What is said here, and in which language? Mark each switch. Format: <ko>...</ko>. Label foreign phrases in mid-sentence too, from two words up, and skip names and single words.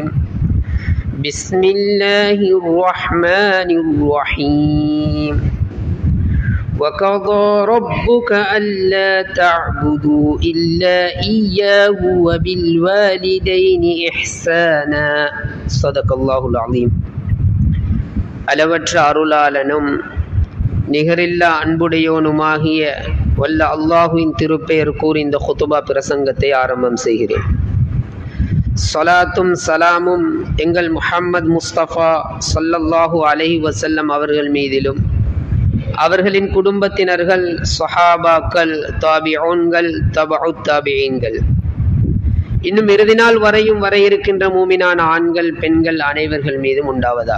<ar>بسم الله الرحمن الرحيم. وقضى ربك ألا تعبدوا إلا إياه وبالوالدين إحسانا. صدق الله العظيم.</ar> <ta>அளவற்ற அருளாளனும் நிகரில்லா அன்புடையோனுமாகிய வல்ல அல்லாஹுவின் திருப்பெயர் கூறி இந்த குத்துபா பிரசங்கத்தை ஆரம்பம் செய்கிறேன். ஸலாத்தும் சலாமும் எங்கள் முஹம்மது முஸ்தபா</ta> <ar>صلى الله عليه وسلم</ar> <ta>அவர்கள் மீதிலும், அவர்களின் குடும்பத்தினர்கள், ஸஹாபாக்கள், தாபிஊன்கள், தபஉத் தாபிஈன்கள், இன்னும் இறுதி நாள் வரையும் வர இருக்கின்ற மூமினான ஆண்கள் பெண்கள் அனைவர்கள் மீதும் உண்டாவதாக.</ta>